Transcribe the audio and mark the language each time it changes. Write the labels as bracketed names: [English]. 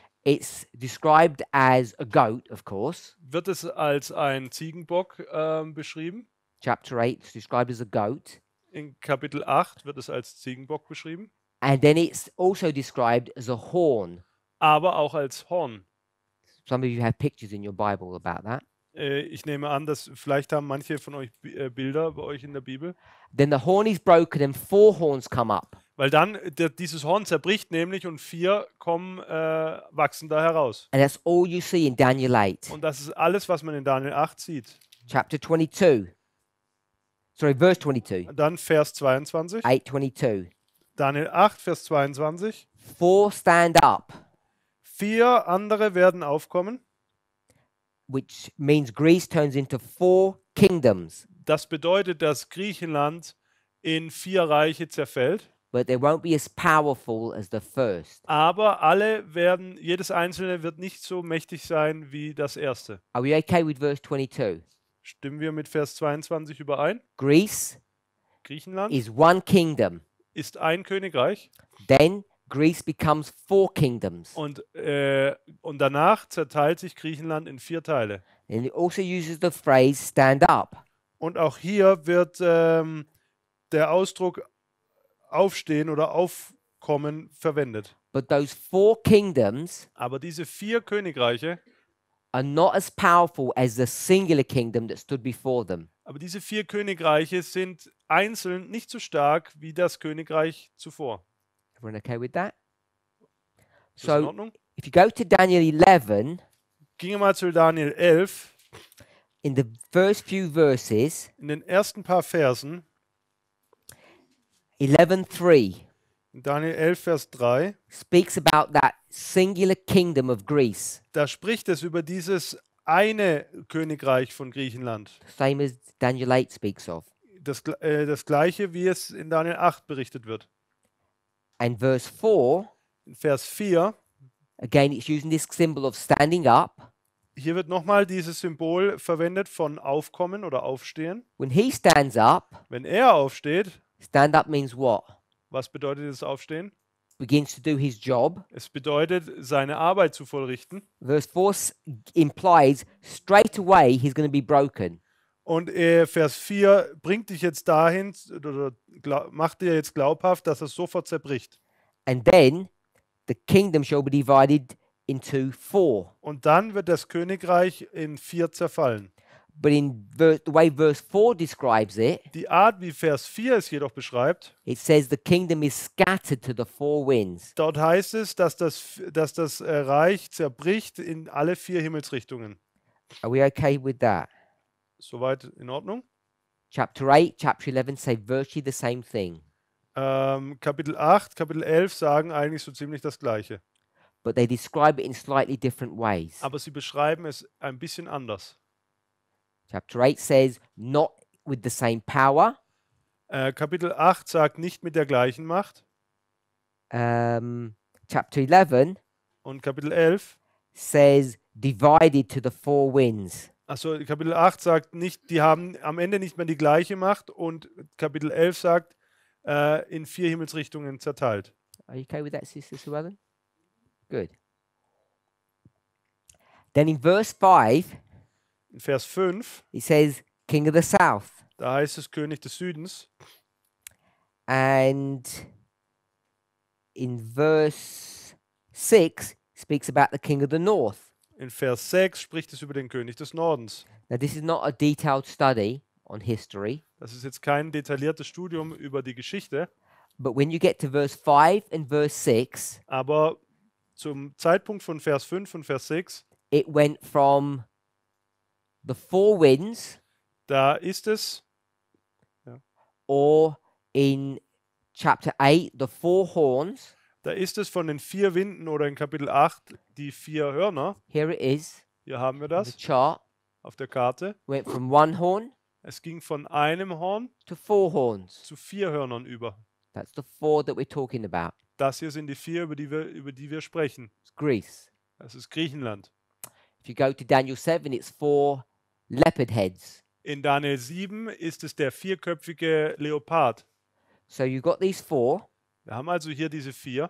[English] it's described as a goat, of course. [German] wird es als ein Ziegenbock beschrieben. [English] Chapter 8 is described as a goat. [German] In Kapitel 8 wird es als Ziegenbock beschrieben, [English] And then it's also described as a horn. [German] aber auch als Horn. [English] Some of you have pictures in your Bible about that. [German] Ich nehme an, dass vielleicht haben manche von euch Bilder bei euch in der Bibel. [English] Then the horn is broken and 4 horns come up. [German] Weil dann dieses Horn zerbricht nämlich und 4 wachsen da heraus. [English] And that's all you see in Daniel 8. [German] Und das ist alles, was man in Daniel 8 sieht. [English] Chapter 22. Sorry, verse 22. [German] Und dann Vers 22. [English] 8:22. [German] Daniel 8, Vers 22. [English] 4 stand up, [German] 4 andere werden aufkommen. [English] which means Greece turns into 4 kingdoms. [German] Das bedeutet, dass Griechenland in 4 Reiche zerfällt. [English] But they won't be as powerful as the first. [German] Aber jedes einzelne wird nicht so mächtig sein wie das erste. [English] Are we okay with verse 22? [German] Stimmen wir mit Vers 22 überein? [English] Greece [German] Griechenland [English] is one kingdom. [German] ist ein Königreich [English] Then Greece becomes 4 kingdoms. [German] und danach zerteilt sich Griechenland in 4 Teile. [English] And it also uses the phrase stand up. [German] Und auch hier wird der Ausdruck aufstehen oder aufkommen verwendet. [English] But those 4 kingdoms [German] Aber diese 4 Königreiche, [English] are not as powerful as the singular kingdom that stood before them. [German] aber diese 4 Königreiche sind einzeln nicht so stark wie das Königreich zuvor. [English] Everyone okay with that? [German] Ist das in [English] So [German] Ordnung? [English] if you go to Daniel 11, [German] Ginge mal zu Daniel 11. [English] in the first few verses, [German] In den ersten paar Versen, [English] 11:3 [German] in Daniel 11, Vers 3, [English] speaks about that singular kingdom of Greece, [German] da spricht es über dieses eine Königreich von Griechenland. [English] same as Daniel 8 speaks of. [German] Das gleiche, wie es in Daniel 8 berichtet wird. [English] And verse 4, [German] In Vers 4, [English] again, it's using this symbol of standing up. [German] hier wird nochmal dieses Symbol verwendet von Aufkommen oder Aufstehen. [English] When he stands up, [German] Wenn er aufsteht, [English] stand up means what? [German] was bedeutet das Aufstehen? [English] Begins to do his job. [German] Es bedeutet, seine Arbeit zu vollrichten. [English] Verse 4 implies straight away he's going to be broken. [German] Und Vers 4 bringt dich jetzt dahin, oder macht dir jetzt glaubhaft, dass es sofort zerbricht. [English] And then the kingdom shall be divided into 4. [German] Und dann wird das Königreich in 4 zerfallen. [English] But in the way verse 4 describes it, [German] Die Art, wie Vers 4 es jedoch beschreibt, [English] it says the kingdom is scattered to the 4 winds. [German] dort heißt es, dass das Reich zerbricht in alle 4 Himmelsrichtungen. [English] Are we okay with that? [German] Soweit in Ordnung? [English] Chapter 8, chapter 11 say virtually the same thing, [German] Kapitel 8, Kapitel 11 sagen eigentlich so ziemlich das Gleiche. [English] but they describe it in slightly different ways. [German] Aber sie beschreiben es ein bisschen anders. [English] Chapter 8 says not with the same power. [German] Kapitel 8 sagt nicht mit der gleichen Macht. [English] Chapter 11 [German] Und Kapitel 11, [English] says divided to the 4 winds. [German] also Kapitel 8 sagt nicht, die haben am Ende nicht mehr die gleiche Macht. Und Kapitel 11 sagt, in 4 Himmelsrichtungen zerteilt. [English] Are you okay with that, Sister Sue Ellen? Good. Then in verse 5, [German] In Vers 5, [English] it says King of the South. [German] da heißt es König des Südens. [English] And in verse 6, speaks about the King of the North. [German] In Vers 6 spricht es über den König des Nordens. [English] Now, this is not a detailed study on history, [German] Das ist jetzt kein detailliertes Studium über die Geschichte, [English] but when you get to verse 5 and verse 6, [German] aber zum Zeitpunkt von Vers 5 und Vers 6, [English] it went from the 4 winds, [German] da ist es, [English] or in chapter 8, the 4 horns. [German] von den 4 Winden oder in Kapitel 8 die 4 Hörner. [English] Here it is, [German] Hier haben wir [English] the [German] das [English] chart. [German] auf der Karte. [English] Went from 1 horn [German] Es ging von einem Horn [English] to 4 horns. [German] zu 4 Hörnern über. [English] That's the 4 that we're talking about. [German] Das hier sind die 4, über die wir sprechen. [English] It's Greece. [German] Das ist Griechenland. [English] If you go to Daniel 7, it's 4 leopard heads. [German] In Daniel 7 ist es der 4-köpfige Leopard. [English] So you've got these 4, [German] Wir haben also hier diese 4